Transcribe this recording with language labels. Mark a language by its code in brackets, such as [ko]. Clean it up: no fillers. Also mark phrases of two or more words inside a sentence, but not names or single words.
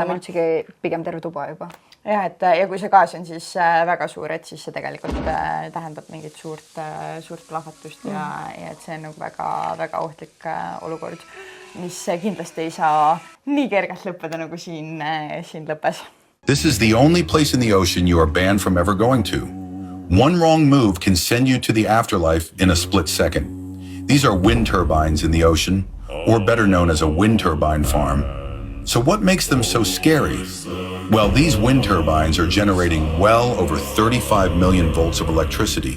[et] Ja ma üldsegi pigem terve tuba juba. Ja kui see gaas on siis väga suur, et siis see tegelikult tähendab mingit suurt plahvatust ja et see on nagu väga ohtlik olukord, mis kindlasti ei saa nii kergelt lõppeda nagu siin lõppes. [en] This is the only place in the ocean you are banned from ever going to. One wrong move can send you to the afterlife in a split second. These are wind turbines in the ocean, or better known as a wind turbine farm. So what makes them so scary? Well, these wind turbines are generating well over 35 million volts of electricity.